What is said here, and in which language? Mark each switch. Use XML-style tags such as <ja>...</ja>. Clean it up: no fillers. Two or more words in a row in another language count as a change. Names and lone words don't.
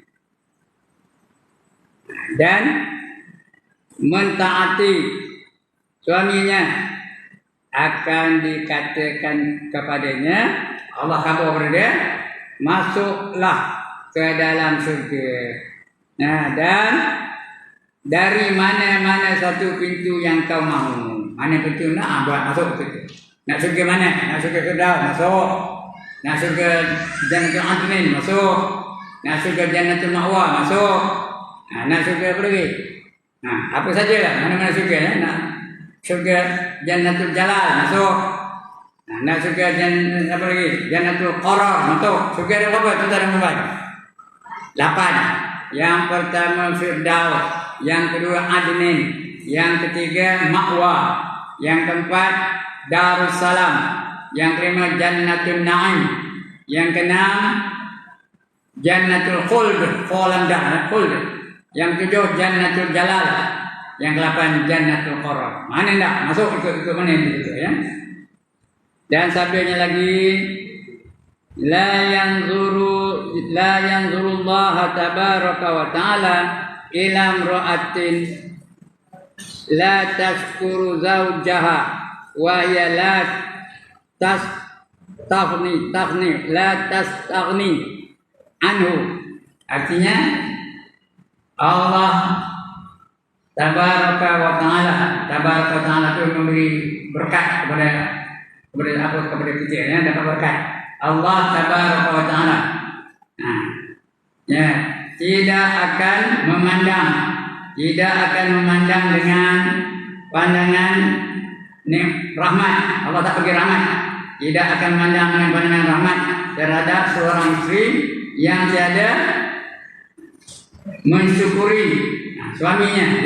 <ms>Dan mentaati suaminya akan dikatakan kepadanya, Allah kata kepada dia, masuklah ke dalam surga. Nah, dan dari mana-mana satu pintu yang kau mahu. Mana pintu nak buat masuk pintu. Nak surga mana? Nak surga Firdaus masuk. Nak surga Jannatul Adnin masuk. Nak surga Jannatul Ma'wa masuk. Nak surga apa lagi? Apa sajalah, mana-mana surga ya. Nak surga Jannatul Jalal masuk. Nak surga apa lagi? Jannatul Qarar masuk. Surga ada berapa? Tuan-tuan dan puan-puan? 8. Yang pertama Firdaus, yang kedua Adnin, yang ketiga Ma'wa, yang keempat Darussalam, yang kelima Jannatul Na'im, yang keenam Jannatul Khuld, yang ketujuh Jannatul Jalal, yang ke-8 Jannatul Qarar. Mana enggak masuk ikut mana itu ya. Dan sabdanya lagi,</ms> <ar>لا ينظر الله تبارك وتعالى إلى امرأة لا تشكر زوجها وهي لا تستغني عنه.</ar> <ms>Artinya</ms> <ar>الله تبارك وتعالى</ar> <ms>itu memberi berkat kepada kita ya, dapat berkat.</ms> <ar>الله تبارك وتعالى</ar> <ms>ya, tidak akan memandang dengan pandangan rahmat. Allah tak bagi rahmat. Tidak akan memandang dengan pandangan rahmat terhadap seorang istri yang tiada mensyukuri suaminya.</ms>